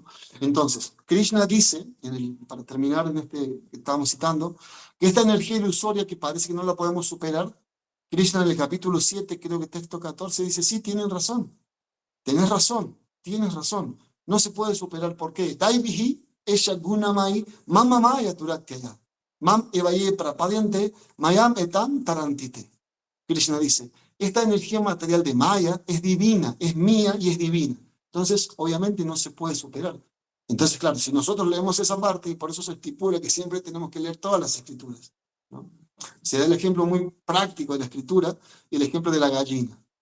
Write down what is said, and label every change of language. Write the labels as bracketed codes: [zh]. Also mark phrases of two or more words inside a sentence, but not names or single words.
[es] Entonces, Krishna dice, para terminar en este que estábamos citando, que esta energía ilusoria que parece que no la podemos superar, Krishna en el capítulo 7, creo que texto 14, dice, sí, tienes razón, tienes razón. No se puede superar. ¿Por qué? [sa] Daivihi esha gunamai mama maya turatyaya. Mam evaye prapadyante mayam etam tarantite. [es] Krishna dice, esta energía material de Maya es divina, es mía y es divina. Entonces, obviamente no se puede superar. Entonces, claro, si nosotros leemos esa parte, y por eso se estipula que siempre tenemos que leer todas las escrituras, ¿no? Se da el ejemplo muy práctico de la escritura y el ejemplo de la gallina.